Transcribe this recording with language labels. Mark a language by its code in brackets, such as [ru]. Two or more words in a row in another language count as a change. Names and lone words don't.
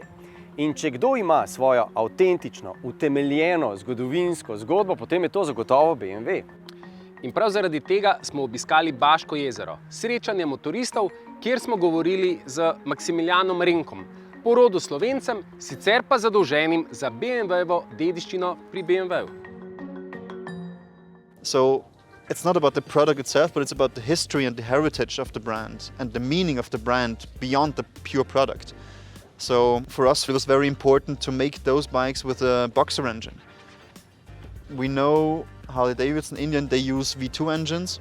[sl] In če kdo ima svojo avtentično, utemeljeno zgodovinsko zgodbo, potem je to zagotovo BMW. In prav zaradi tega smo obiskali Baško jezero, srečanje motoristov, kjer smo govorili z Maximilianom Renkom, po rodu Slovencem, sicer pa zadolženim za BMW-jevo dediščino pri BMW-ju. [en] So it's not about the product itself, but it's about the history and the heritage of the brand and the meaning of the brand beyond the pure product. So for us, it was very important to make those bikes with a boxer engine. We know Harley Davidson, Indian, they use V2 engines.